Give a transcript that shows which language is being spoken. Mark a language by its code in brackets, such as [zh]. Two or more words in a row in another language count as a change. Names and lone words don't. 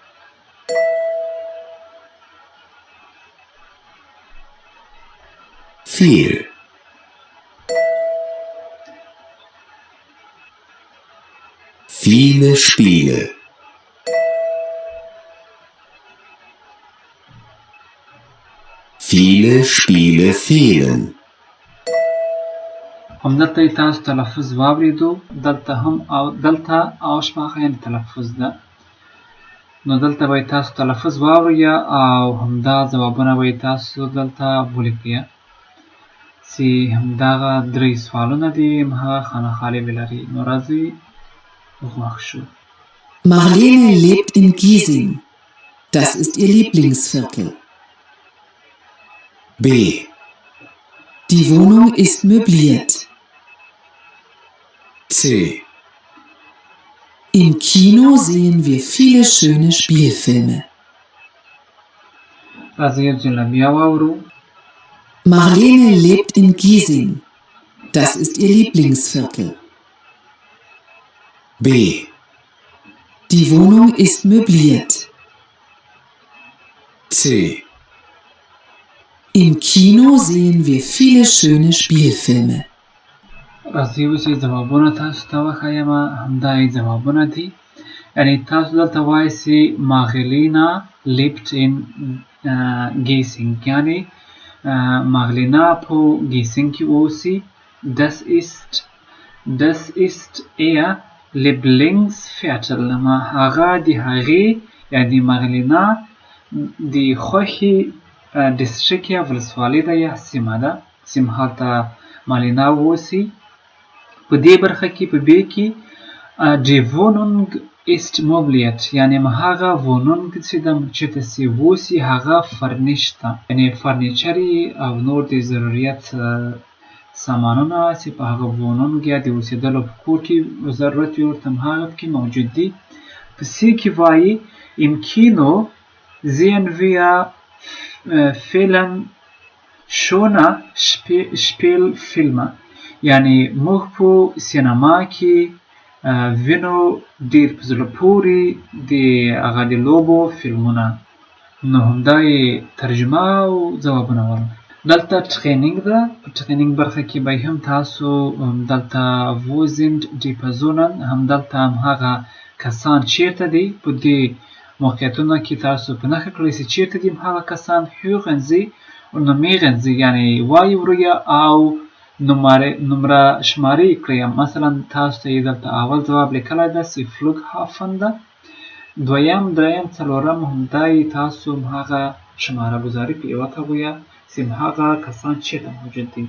[de] Viel. Viele Spiele. Viele Spiele fehlen. [ps] همدلته یې تاسو تلفظ واورېدو. دلته Aussprache یعنې تلفظ ده. نو دلته به یې تاسو تلفظ واورئ او همدا ځوابونه به یې تاسو دلته ولیکئ. چې همدغه 3 سوالونه دي، هماغه خانه-خالي به لري. نو راځئ غوږ شو. [de] Marlene lebt in Giesing. Das ist ihr Lieblingsviertel. B. Die Wohnung ist möbliert. C. Im Kino sehen wir viele schöne Spielfilme. [ps] راځئ یو ځل بیا واورو. [de] Marlene lebt in Giesing. Das ist ihr Lieblingsviertel. B. Die Wohnung ist möbliert. C. Im Kino sehen wir viele schöne Spielfilme. [ps] راځئ اوس یې ځوابونه تاسو ته وښیم. همدا یې ځوابونه دي. یعنې تاسو دلته وایئ چې [de] Magdalena lebt in Giesing، [ps] یعنې Magdalena په Giesing کې اوسي. [de] Das ist ihr Lieblingsviertel، [ps] هغه د هغې یعنې Magdalena د خوښې ډسټریکټ یا ولسوالۍ ده یا سیمه ده، سیمه هلته Magdalena اوسي. په دې برخه کې په B کې [de] die Wohnung ist möbliert، [ps] یعنې هغه Wohnung چې ده چېرته چې اوسي هغه فرنیشت ده، یعنې فرنیچر او نور د ضرورت سامانونه چې په هغه وونونګ یا د اوسېدلو په کور کې ضرورت وي ورته هماغه پکې موجود دي. په سی کې وایي [de] im Kino sehen wir schöne Spielfilme. [ps] یعنی موږ په سینما کې وینو ډېر په زړه پورې د هغه د لوبو فلمونه. نو همدا یې ترجمه او ځوابونه ول. دلته ټرینینګ ده. په ټرینینګ برخه کې به هم تاسو دلته [de] wo sind die Personen [ps] همدلته همهغه کسان چیرته دي. په دې موقعیتونو کې تاسو په نښه کړئ چې چیرته دي همهغه کسان. [de] hören sie und numerieren sie [ps] یعنی وایي وریا او نمره شمارې کړئ. مثلا تاسو ته یې دلته اول ځواب لیکلی ده چې Flughafen ده. دویم دریم څلورم همدا یې تاسو همهغه شماره ګذاري په یوه توګه چې همهغه کسان چیرته موجود دي.